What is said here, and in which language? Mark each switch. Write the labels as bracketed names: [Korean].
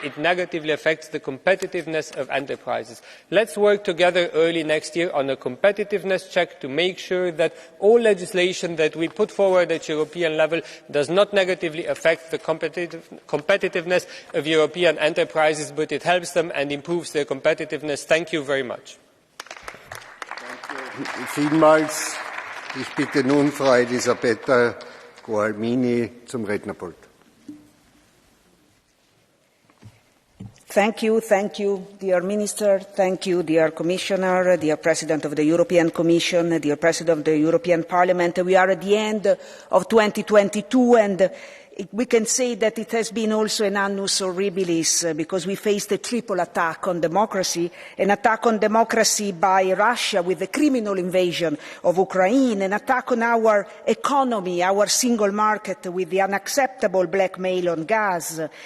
[English] It negatively affects the competitiveness of enterprises. Let's work together early next year on a competitiveness check to make sure that all legislation that we put forward at European level does not negatively affect the competitiveness of European enterprises, but it helps them and improves their competitiveness. Thank you very much. [German] Vielmals. Ich bitte nun Frau Elisabetta Gualmini zum Rednerpult. [English] Thank you, dear Minister, thank you, dear Commissioner, dear President of the European Commission, dear President of the European Parliament. We are at the end of 2022 and we can say that it has been also an annus horribilis because we faced a triple attack on democracy, an attack on democracy by Russia with the criminal invasion of Ukraine, an attack on our economy, our single market with the unacceptable blackmail on gas.